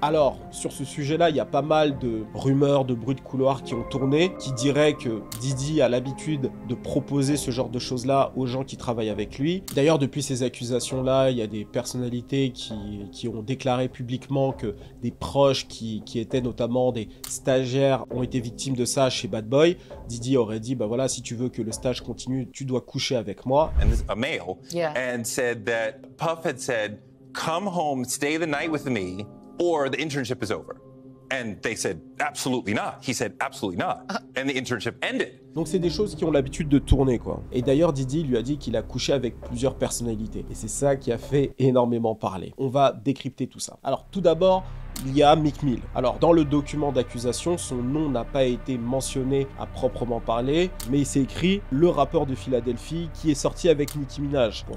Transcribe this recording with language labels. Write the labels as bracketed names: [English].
[French] Alors, sur ce sujet-là, il y a pas mal de rumeurs, de bruits de couloir qui ont tourné, qui diraient que Diddy a l'habitude de proposer ce genre de choses-là aux gens qui travaillent avec lui. D'ailleurs, depuis ces accusations-là, il y a des personnalités qui ont déclaré publiquement que des proches qui étaient notamment des stagiaires ont été victimes de ça chez Bad Boy. Diddy aurait dit, bah voilà, si tu veux que le stage continue, tu dois coucher avec moi. [English] And this, a male, and said that Puff had said, come home, stay the night with me, or the internship is over. And they said, absolutely not. He said, absolutely not. And the internship ended. [French] Donc c'est des choses qui ont l'habitude de tourner, quoi. Et d'ailleurs, Diddy lui a dit qu'il a couché avec plusieurs personnalités. Et c'est ça qui a fait énormément parler. On va décrypter tout ça. Alors, tout d'abord, il y a Meek Mill. Alors, dans le document d'accusation, son nom n'a pas été mentionné à proprement parler, mais c'est écrit « le rappeur de Philadelphie qui est sorti avec Nicki Minaj ».